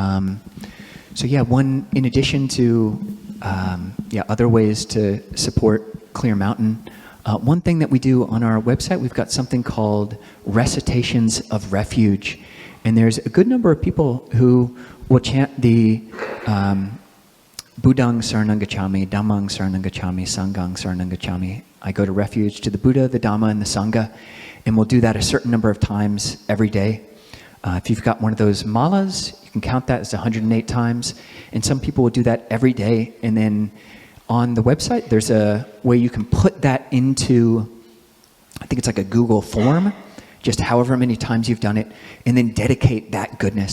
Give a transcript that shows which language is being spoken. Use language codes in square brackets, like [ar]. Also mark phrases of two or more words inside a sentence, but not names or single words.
[en] One, in addition to other ways to support Clear Mountain, one thing that we do on our website, we've got something called Recitations of Refuge. And there's a good number of people who will chant the [pi] Buddhang Saranang Gacchami, Dhammang Saranang Gacchami, Sanghang Saranang Gacchami. [en] I go to refuge to the Buddha, the Dhamma, and the Sangha. And we'll do that a certain number of times every day. If you've got one of those malas, you can count that as 108 times. And some people will do that every day. And then on the website, there's a way you can put that into, I think it's like a Google form, just however many times you've done it, and then dedicate that goodness.